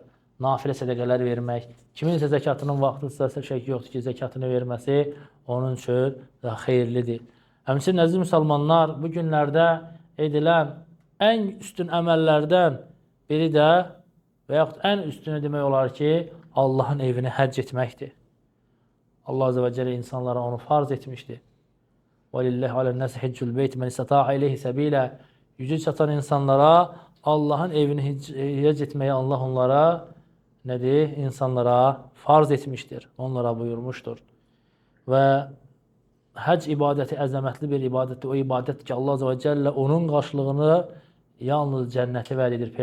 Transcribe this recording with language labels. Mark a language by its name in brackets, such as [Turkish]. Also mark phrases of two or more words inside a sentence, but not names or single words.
[Azerbaijani] Nafilə sədəqələr vermək. Kimin isə zəkatının vaxtıdırsa, şək yoxdur ki, zəkatını verməsi onun üçün xeyirlidir. Həmçinin əziz müsəlmanlar, bu günlərdə edilən ən üstün əməllərdən biri də və yaxud ən üstünü demək olar ki, Allahın evini həcc etməkdir. Allah [Arabic] عز وجل [Azerbaijani] insanlara onu farz etmişdir. [Arabic] وَلِلَّهِ عَلَى النَّاسِ حِجُّ الْبَيْتِ مَنِ اسْتَطَاعَ إِلَيْهِ سَبِيلًا. [Azerbaijani] Gücü çatan insanlara Allahın evini həcc etməyi Allah onlara nədir? İnsanlara farz etmişdir. Onlara buyurmuşdur. Və həcc ibadəti əzəmətli bir ibadətdir. O ibadət ki, Allah [Arabic] عز وجل [Azerbaijani] onun qarşılığını yalnız cənnəti vəd edir.